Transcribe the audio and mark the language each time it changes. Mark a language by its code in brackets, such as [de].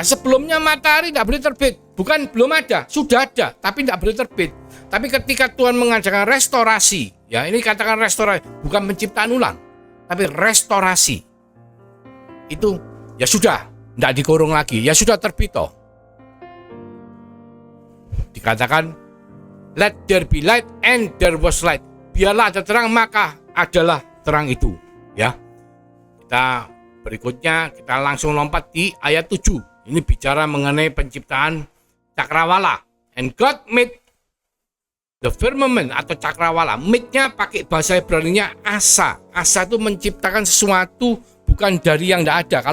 [id] Sebelumnya matahari tidak boleh terbit. Bukan belum ada, sudah ada, tapi tidak boleh terbit. Tapi ketika Tuhan mengajarkan restorasi, ya ini katakan restorasi, bukan penciptaan ulang. tapi restorasi. Itu ya sudah, tidak dikurung lagi, ya sudah terbit toh. [en] Dikatakan, let there be light and there was light. [id] Biarlah ada terang, maka adalah terang itu. Ya, kita berikutnya kita langsung lompat di ayat 7. Ini bicara mengenai penciptaan cakrawala. [en] And God made the firmament [id] atau cakrawala. Made-nya pakai bahasa Ibrani-nya asa. Asa itu menciptakan sesuatu bukan dari yang tidak ada.